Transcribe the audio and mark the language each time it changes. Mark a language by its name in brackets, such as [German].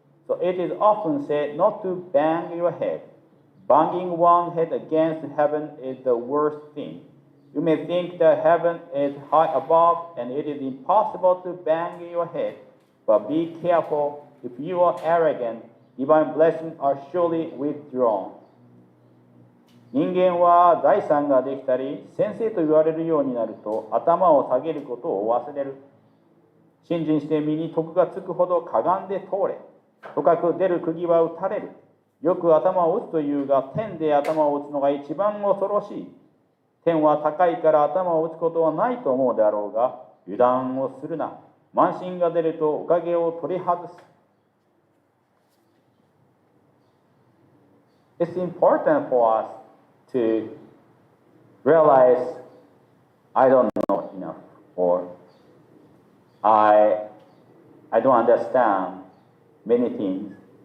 [English] So it is often said not to bang your head. Banging one's head against heaven is the worst thing. You may think that heaven is high above and it is impossible to bang your head. But be careful. If you are arrogant, divine blessings are surely withdrawn. [Japanese] 人間は財産ができたり、先生と言われるようになると、頭を下げることを忘れる。信心して身に徳がつくほどかがんで通れ。とかく出る釘は打たれる。よく頭を打つというが、天で頭を打つのが一番恐ろしい。天は高いから頭を打つことはないと思うであろうが、油断をするな。まんしんが出るとおかげを取り外す。 [English] It's important for us to realize I don't know enough, or I don't understand many things.